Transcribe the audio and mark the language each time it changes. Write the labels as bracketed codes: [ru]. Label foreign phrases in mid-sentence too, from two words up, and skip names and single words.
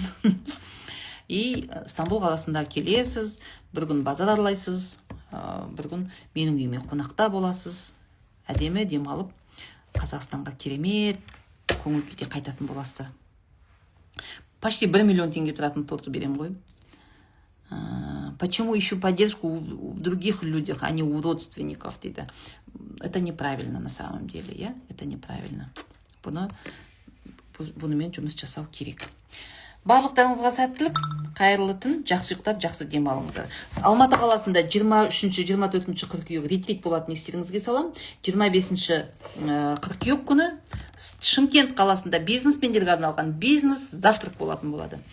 [kk] И Стамбул қаласында келесіз, бір күн базар аралайсыз, бір күн менің үйіме қонақта боласыз, әдемі демалып, Қазақстанға керемет көңіл күйде қайтатын боласыздар. Почти 1 миллион теңге тұратын торты берем ғой. [ru] Почему ищу поддержку в других людях, а не у родственников, дейді. Это неправильно на самом деле, я? Это неправильно. [kk] Бұнымен жұмыс жасау керек. Барлықтарыңызға сәттілік, қайырлы түн, жақсы ұйықтап, жақсы дем алыңыздар. Алматы қаласында 23-24 қыркүйек ретрит болатын естеріңізге салам. 25 қыркүйек күні Шымкент қаласында бизнесмендерге арналған [ru] бизнес завтрак [kk] болатын болады.